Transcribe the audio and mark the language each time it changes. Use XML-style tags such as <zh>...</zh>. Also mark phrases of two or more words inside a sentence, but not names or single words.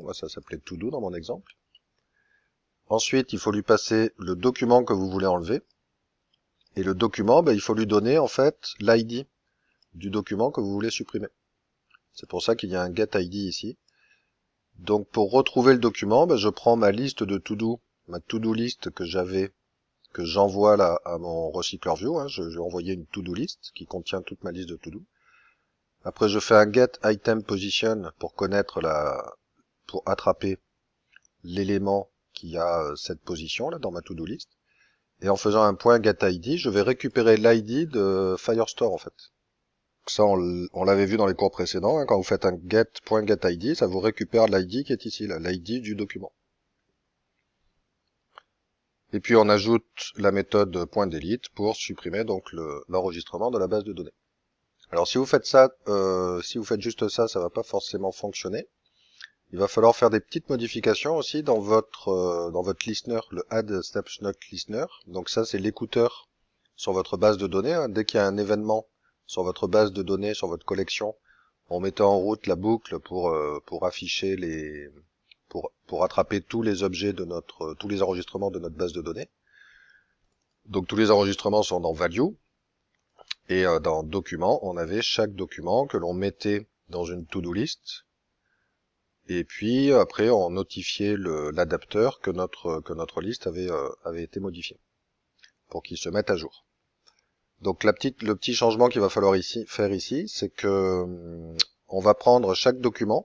<fr>Moi, ça s'appelait todo dans mon exemple. Ensuite, il faut lui passer le document que vous voulez enlever. Et le document, il faut lui donner en fait l'ID du document que vous voulez supprimer. C'est pour ça qu'il y a un getID ici. Donc pour retrouver le document, je prends ma liste de to-do, ma to-do list que j'envoie là à mon</fr> <en>recycler view.</en> <fr>Hein. Je vais envoyer une</fr> <en>to-do list</en> <fr>qui contient toute ma liste de to-do. Après je fais un</fr> <en>get item position</en> <fr>pour connaître pour attraper l'élément qui a cette position là dans ma</fr> <en>to-do list.</en> <fr>Et en faisant un point getID, je vais récupérer l'ID de Firestore en fait. Ça, on l'avait vu dans les cours précédents. Hein, quand vous faites un get.getID, ça vous récupère l'ID qui est ici, l'ID du document. Et puis on ajoute la méthode .delete pour supprimer donc l'enregistrement de la base de données. Alors si vous faites ça, si vous faites juste ça, ça va pas forcément fonctionner. Il va falloir faire des petites modifications aussi dans votre listener, le</fr> <en>add snapshot listener.</en> <fr>Donc ça c'est l'écouteur sur votre base de données. Hein. Dès qu'il y a un événement sur votre base de données, sur votre collection, on mettait en route la boucle pour afficher pour attraper tous les objets de tous les enregistrements de notre base de données. Donc tous les enregistrements sont dans Value, et dans Documents, on avait chaque document que l'on mettait dans une</fr> <en>to-do list,</en> <fr>et puis après on notifiait l'adapteur que notre liste avait été modifiée, pour qu'il se mette à jour. Donc le petit changement qu'il va falloir faire ici, c'est que on va prendre chaque document.</fr>